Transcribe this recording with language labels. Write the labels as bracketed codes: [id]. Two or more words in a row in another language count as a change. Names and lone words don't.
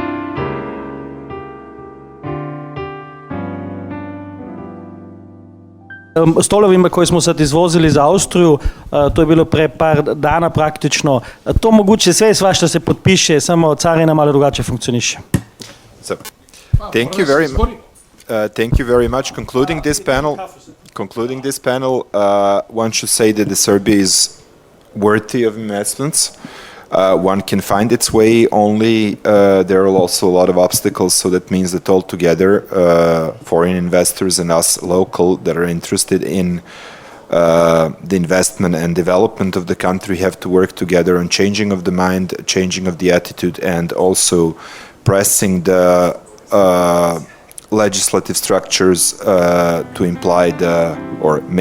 [sr] Stolovima koje smo sad izvozili za Austriju, to je bilo pre par dana praktično, to moguće sve i svašta se potpiše, samo carina malo drugačije funkcioniše. [en] So, thank you very much. Concluding this panel, one should say that the Serbia is worthy of investments. One can find its way only. There are also a lot of obstacles, so that means that altogether, foreign investors and us local that are interested in the investment and development of the country have to work together on changing of the mind, changing of the attitude, and also pressing the legislative structures to imply or make the better laws.